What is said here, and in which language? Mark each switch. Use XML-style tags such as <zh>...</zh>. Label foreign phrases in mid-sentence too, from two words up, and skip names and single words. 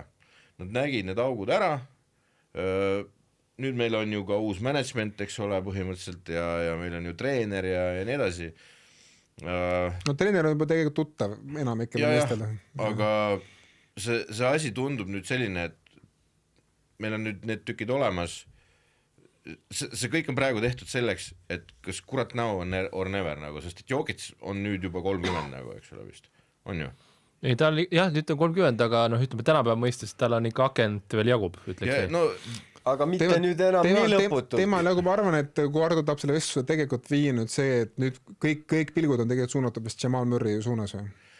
<et>Nad nägid need augud ära, nüüd meil on ju ka uus management, eks ole, põhimõtteliselt ja meil on ju treener ja nii edasi. No treener on juba tegelikult tuttav enamikele meestele. Aga see asi tundub nüüd selline, et meil on nüüd need tükid olemas, see kõik on praegu tehtud selleks, et kas kurat</et> <en>now or never,</en> <et>nagu, sest et Jokic on nüüd juba 30 nagu, eks ole vist, on ju? Ei, ta oli, jah, nüüd on 30, aga ütleme tänapäeva mõistes, tal on ikka akent veel jagub, ütleks. Aga mitte nüüd enam nii lõputult. Tema nagu ma arvan, et kui Ardo tahab selle vestluse tegelikult viia nüüd see, et nüüd kõik pilgud on tegelikult suunatud vist Jamal Murray suunas või?</et>